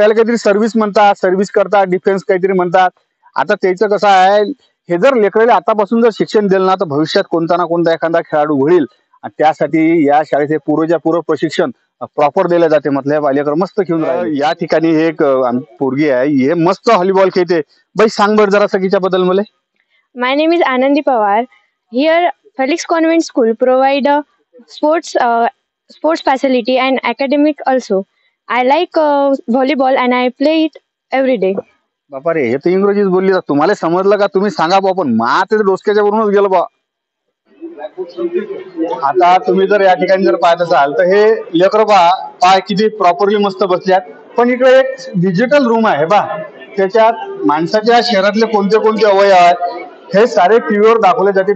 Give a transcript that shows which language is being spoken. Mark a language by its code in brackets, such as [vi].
[mr] याला काहीतरी सर्व्हिस म्हणतात, सर्व्हिस करतात, डिफेन्स काहीतरी म्हणतात. आता त्याचं कसं आहे हे जर लेकराला आतापासून जर शिक्षण दिलं ना तर भविष्यात कोणता ना कोणता एखादा खेळाडू घडेल. आणि त्यासाठी या शाळेत हे पूर्व प्रशिक्षण प्रॉपर दिलं जाते. म्हटलं लेकर मस्त खेळून राहिले. या ठिकाणी एक पोरगी आहे हे मस्त व्हॉलीबॉल खेळते. बाई सांग बरं जरा सगळीच्याबद्दल मला. [en] My name is Anandi Pawar. Here, Felix Convent School provide sports facility and academic also. I like volleyball and I play it every day. [mr] बापा रे हे तर इंग्रजीच बोलली. तुम्हाला समजलं का तुम्ही सांगा बा. पण मा ते डोसक्याच्या वरूनच गेलं बा. आता तुम्ही जर या ठिकाणी जर पाहत असाल तर हे लेकर पाय किती प्रॉपरली मस्त बसल्यात. पण इकडे एक डिजिटल रूम आहे बा. त्याच्यात माणसाच्या शरीरातले कोणते कोणते अवयव आहेत हे सारे टीव्हीवर दाखवले जाते.